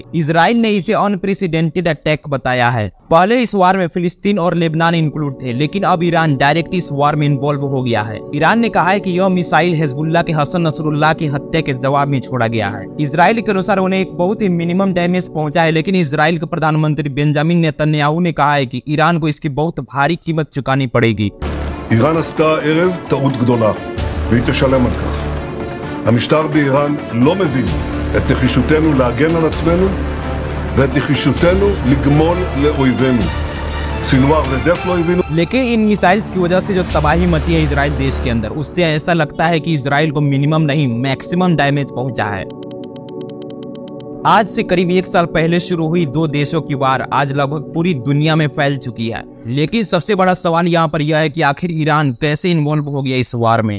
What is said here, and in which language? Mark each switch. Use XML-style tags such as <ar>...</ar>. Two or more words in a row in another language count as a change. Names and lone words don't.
<hi>इजराइल ने इसे</hi> <en>unprecedented attack</en> <hi>बताया है। पहले इस वार में फिलिस्तीन और लेबनान इंक्लूड थे, लेकिन अब ईरान डायरेक्ट इस वार में इन्वॉल्व हो गया है। ईरान ने कहा है कि यह मिसाइल हिजबुल्लाह के हसन नसरुल्लाह की हत्या के जवाब में छोड़ा गया है। इजराइल के अनुसार उन्हें एक बहुत ही</hi> <en>minimum damage</en> <hi>पहुंचा है, लेकिन इजराइल के प्रधानमंत्री बेंजामिन नेतन्याहू ने कहा है कि ईरान को इसकी बहुत भारी कीमत चुकानी पड़ेगी।</hi> <he>ईरान עשתה הערב טעות גדולה, והיא תשלם על כך. המשטר באיראן לא מבין את נחישותנו להגן על עצמנו ואת נחישותנו לגמול לאויבינו. סינואר רדף לאויבינו.</he> <hi>लेकिन इन मिसाइल्स की वजह से जो तबाही मची है इजराइल देश के अंदर, उससे ऐसा लगता है कि इजराइल को मिनिमम नहीं</hi> <en>maximum damage</en> <hi>पहुंचा है। आज से करीब 1 साल पहले शुरू हुई 2 देशों की वार आज लगभग पूरी दुनिया में फैल चुकी है, लेकिन सबसे बड़ा सवाल यहाँ पर यह है कि आखिर ईरान कैसे इन्वॉल्व हो गया इस वार में।</hi>